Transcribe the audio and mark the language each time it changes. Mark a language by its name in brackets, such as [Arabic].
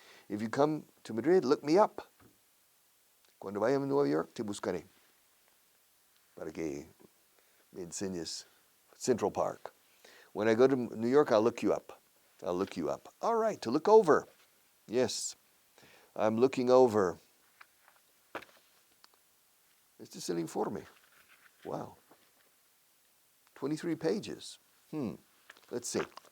[English] If you come to Madrid, look me up. [Spanish] Cuando vaya a Nueva York, te buscaré. Para que me enseñes Central Park. [English] When I go to New York, I'll look you up. All right, to look over. Yes, I'm looking over. [Spanish] Este es el informe. [English] Wow. 23 pages. Let's see.